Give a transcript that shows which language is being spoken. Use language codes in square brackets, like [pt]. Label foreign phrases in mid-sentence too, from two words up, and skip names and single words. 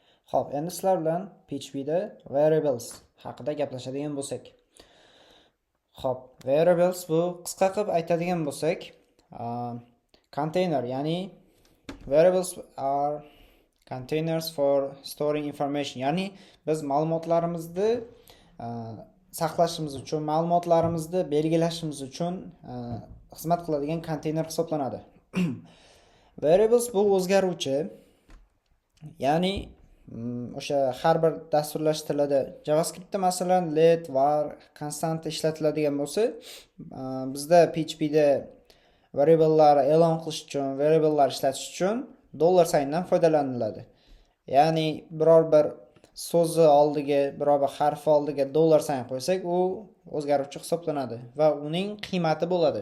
[uz] Xo'p, endi sizlar bilan PHP'da variables haqida gaplashadigan bo'lsak. Xo'p, variables bu qisqa qilib aytadigan bo'lsak, container, ya'ni [en] variables are containers for storing information, [uz] ya'ni biz ma'lumotlarimizni saqlashimiz uchun, ma'lumotlarimizni belgilashimiz uchun xizmat qiladigan konteyner hisoblanadi. Variables bu o'zgaruvchi, ya'ni o'sha har bir dasturlash tilida JavaScriptda masalan let, var, constant ishlatiladigan bo'lsa, bizda PHPda variablelar e'lon qilish uchun, variablelar ishlatish uchun $signdan foydalaniladi. Ya'ni biror bir so'zi oldiga, biror bir harf oldiga $sign qo'ysak, u o'zgaruvchi hisoblanadi va uning qiymati bo'ladi.